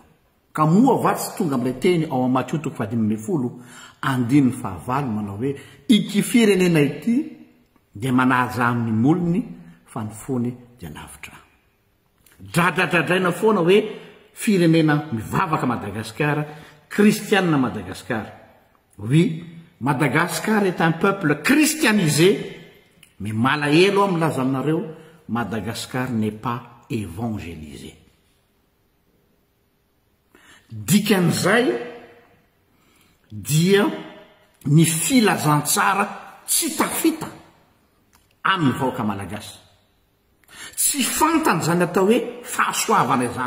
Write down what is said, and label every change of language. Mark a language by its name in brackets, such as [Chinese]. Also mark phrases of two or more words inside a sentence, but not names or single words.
[Malagasy] Ka moa vatsy tonga amin'ilay teny ao amin'ny Matthieu 5:15 manao hoe ity firenena ity dia manaja amin'ny molony fa ny fony dia lavitra. Dradradradraina foana hoe firenena mivavaka Madagascar, christiane Madagascar. [French] Oui, Madagascar est un peuple christianisé, mais [Malagasy] malahelo amin'ny laza aminareo, [French] Madagascar n'est pas évangélisé. [Malagasy] Dikan'izay dia ny filazantsara tsy tafita amin'ny vahoaka malagasy. Tsy fantany zany atao hoe fahasoavana izany.